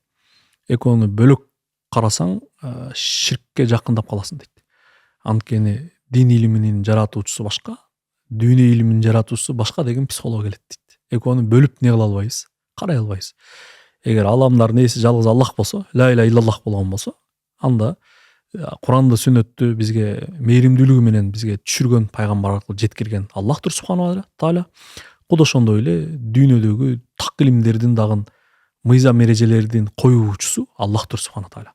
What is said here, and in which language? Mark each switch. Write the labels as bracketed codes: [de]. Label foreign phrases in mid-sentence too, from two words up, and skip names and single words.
[ky] Экөөнү бөлөк карасаң, ширкке жакындап каласың дейт. Анткени дин илиминин жаратуучусу башка, дүйнө илиминин жаратуучусу башка деген психолог келет дейт. Экөөнү бөлүп не кыла албайбыз, карай албайбыз. Эгер аламдардын ээси жалгыз Аллах болсо, [ar] لا إله إلا الله [ky] болгон болсо, анда Куранды, сүннөттү бизге мээримдүүлүгү менен бизге түшүргөн пайгамбар аркылуу жеткирген Аллахтыр [ar] سبحانه تعالى. [ky] Куд ошондой эле дүйнөдөгү так илимдердин дагы мыйзам эрежелердин коюучусу Аллахтыр [ar] سبحانه تعالى.